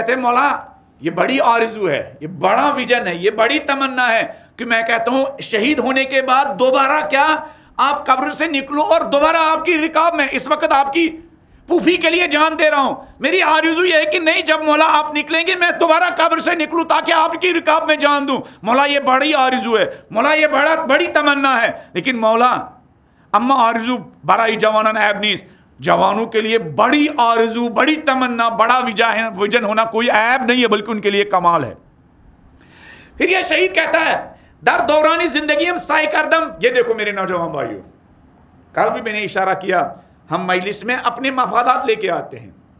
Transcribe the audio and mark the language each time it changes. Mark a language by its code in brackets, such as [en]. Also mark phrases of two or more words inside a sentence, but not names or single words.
[ur] ہیں مولا یہ بڑی آرزو ہے، یہ بڑا ویژن ہے، یہ بڑی تمنا ہے کہ میں کہتا ہوں شہید ہونے کے بعد دوبارہ کیا آپ قبر سے نکلو اور دوبارہ آپ کی رکاب میں، اس وقت آپ کی پوفی کے لیے جان دے رہا ہوں، میری آرزو یہ ہے کہ نہیں جب مولا آپ نکلیں گے میں دوبارہ قبر سے نکلوں تاکہ آپ کی رکاب میں جان دوں۔ مولا یہ بڑی آرزو ہے، مولا یہ بڑی تمنا ہے، لیکن مولا [fa] اما آرزو برای جوانان عیب نیست، [ur] جوانوں کے لیے بڑی آرزو، بڑی تمنا، بڑا ویژن ہونا کوئی عیب نہیں ہے بلکہ ان کے لیے کمال ہے۔ پھر یہ شہید کہتا ہے [fa] در دورانی زندگی ہم سائے کردم، [ur] یہ دیکھو میرے نوجوان بھائیو، کل بھی میں نے اشارہ کیا، ہم مجلس میں اپنے مفادات لے کے آتے ہیں،